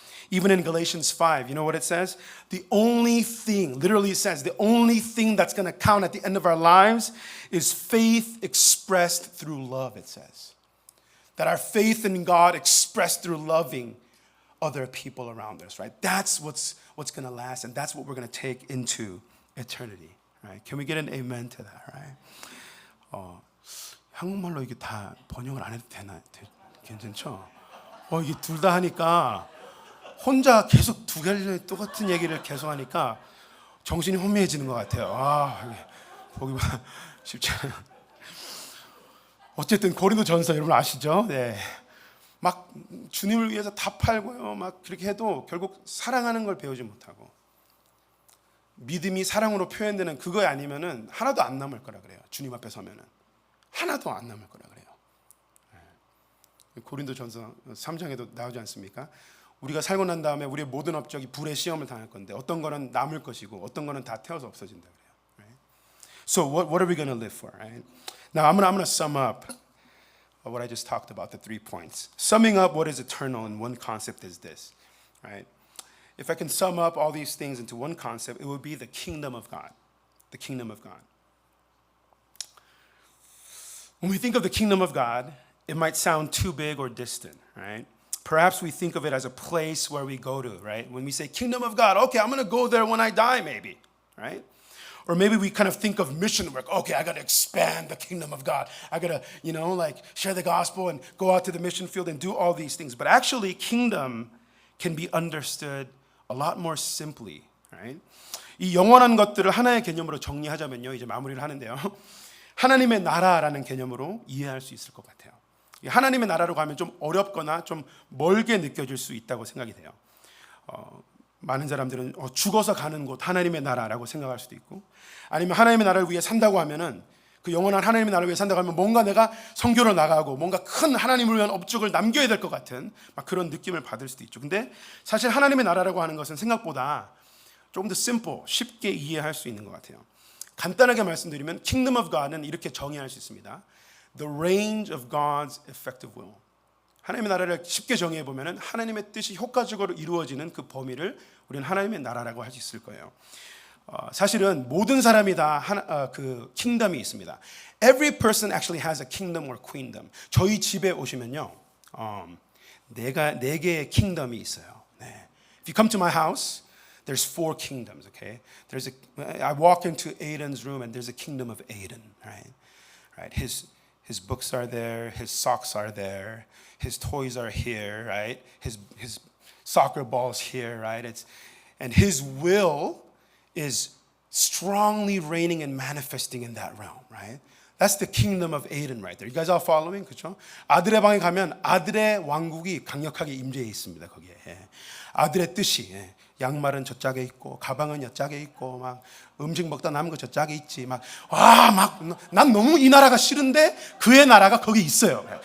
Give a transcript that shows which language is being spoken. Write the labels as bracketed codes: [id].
[en] Even in Galatians 5, you know what it says? The only thing, literally it says, the only thing that's going to count at the end of our lives is faith expressed through love, it says. That our faith in God expressed through loving other people around us, right? That's what's going to last, and that's what we're going to take into eternity. Right? Can we get an amen to that? Right? [ko] 한국말로 이게 다 번역을 안 해도 되나? 괜찮죠? 이게 둘 다 하니까 혼자 계속 두 가지 똑같은 얘기를 계속 하니까 정신이 혼미해지는 것 같아요. 보기만 쉽지 않아요. 어쨌든 고린도전서 여러분 아시죠? 네. 막 주님을 위해서 다 팔고요. 막 그렇게 해도 결국 사랑하는 걸 배우지 못하고 믿음이 사랑으로 표현되는 그거에 아니면은 하나도 안 남을 거라 그래요. 주님 앞에 서면은 하나도 안 남을 거라 그래요. 고린도전서 3장에도 나오지 않습니까? 우리가 살고 난 다음에 우리의 모든 업적이 불의 시험을 당할 건데 어떤 거는 남을 것이고 어떤 거는 다 태워서 없어진다 그래요. [en] Right? So what are we going to live for? Right? Now I'm going to sum up what I just talked about, the 3 points. Summing up what is eternal in one concept is this, right? If I can sum up all these things into one concept, it would be the kingdom of God. The kingdom of God. When we think of the kingdom of God, it might sound too big or distant, right? Perhaps we think of it as a place where we go to, right? When we say kingdom of God, okay, I'm going to go there when I die, maybe, right? Or maybe we kind of think of mission work. Okay, I got to expand the kingdom of God. I got to, share the gospel and go out to the mission field and do all these things. But actually, kingdom can be understood a lot more simply, right? [ko] 이 영원한 것들을 하나의 개념으로 정리하자면요, 이제 마무리를 하는데요. 하나님의 나라라는 개념으로 이해할 수 있을 것 같아요. 하나님의 나라로 가면 좀 어렵거나 좀 멀게 느껴질 수 있다고 생각이 돼요. 많은 사람들은 죽어서 가는 곳 하나님의 나라라고 생각할 수도 있고, 아니면 하나님의 나라를 위해 산다고 하면은 그 영원한 하나님의 나라를 위해 산다고 하면 뭔가 내가 선교를 나가고 뭔가 큰 하나님을 위한 업적을 남겨야 될 것 같은 막 그런 느낌을 받을 수도 있죠. 근데 사실 하나님의 나라라고 하는 것은 생각보다 조금 더 simple, 쉽게 이해할 수 있는 것 같아요. 간단하게 말씀드리면 Kingdom of God은 이렇게 정의할 수 있습니다. [en] The range of God's effective will. [ko] 하나님의 나라를 쉽게 정의해 보면은 하나님의 뜻이 효과적으로 이루어지는 그 범위를 우리는 하나님의 나라라고 할 수 있을 거예요. 사실은 모든 사람이 다 그 킹덤이 있습니다. [en] Every person actually has a kingdom or queendom. [ko] 저희 집에 오시면요, 네 개의 킹덤이 있어요. 네. [en] If you come to my house, there's 4 kingdoms. Okay, I walk into Aiden's room and there's a kingdom of Aiden. Right. His books are there. His socks are there. His toys are here. Right. His soccer balls here. Right. And his will is strongly reigning and manifesting in that realm, right? That's the kingdom of Aiden right there. You guys are following? [ko] 그렇죠? 아들의 방에 가면 아들의 왕국이 강력하게 임재해 있습니다. 거기에. 아들의 뜻이 양말은 저짝에 있고 가방은 여짝에 있고 막 음식 먹다 남은 거 저짝에 있지 막 난 너무 이 나라가 싫은데 그의 나라가 거기 있어요.